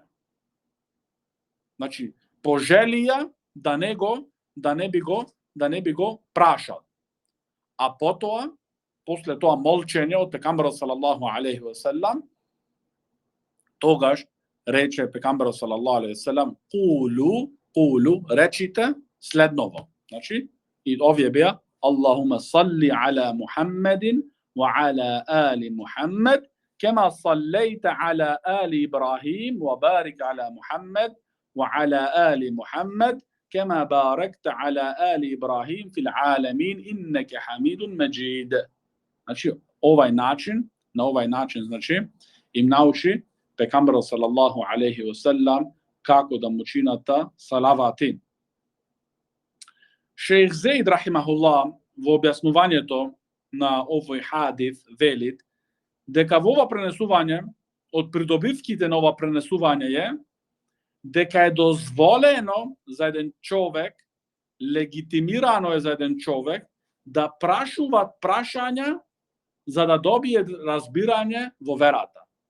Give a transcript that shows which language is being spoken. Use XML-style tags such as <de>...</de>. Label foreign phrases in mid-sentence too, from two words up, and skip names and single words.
<mk>Значи, пожелија да не би го прашал. А потоа, после тоа молчење од пекамберот</mk> <ar>صلى الله عليه وسلم,</ar> <mk>тогаш рече пекамберот</mk> <ar>صلى الله عليه وسلم:</ar> <mk>"Кулу, речите следново." Значи, и овие беа:</mk> <ar>"اللهم صل على محمد وعلى آل محمد، كما صليت على آل إبراهيم، وبارك على محمد وعلى آل محمد، كما باركت على آل إبراهيم في العالمين، إنك حميد مجيد."</ar> <mk>Значи, на овај начин, значи, им научи пекамберот</mk> <ar>صلى الله عليه وسلم</ar> <mk>како да му чината салавати. Шејх Зеид рахимахуллах во објаснувањето на овој хадис велит дека во ова пренесување, од придобивките на ова пренесување е дека е дозволено за еден човек, легитимирано е за еден човек да прашува прашања за да добие разбирање во верата.</mk>